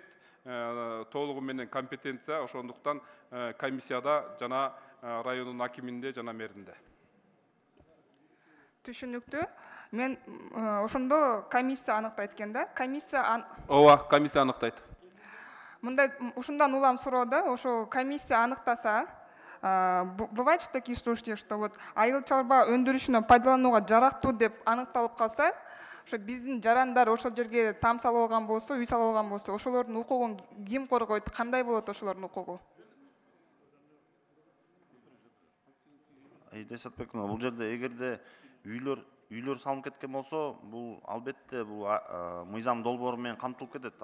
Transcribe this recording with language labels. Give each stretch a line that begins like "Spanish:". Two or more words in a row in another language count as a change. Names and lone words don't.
Kyrgyz: Толугу менен компетенция ошондуктан комиссияда жана райондун акиминде жана меринде. Түшүнүктүү. Мен ошондо комиссия аныктайт экен да. Ооба, комиссия аныктайт. Мындай ушундан улам суроо да, ошо комиссия аныктаса,
Russian: бывает же такие случаи, что вот
Kyrgyz: айыл чарба өндүрүшүнө пайдаланууга жарактуу деп аныкталып калса, ошо биздин жарандар ошол жерге там салып алган болсо, үй салып алган болсо, ошолордун укугун ким коргойт? Кандай болот ошолордун укугу? Аида Исатбековна, бул жерде эгерде үйлөр салынып кеткен болсо, бул албетте бул мыйзам долбоору менен камтылып кетет.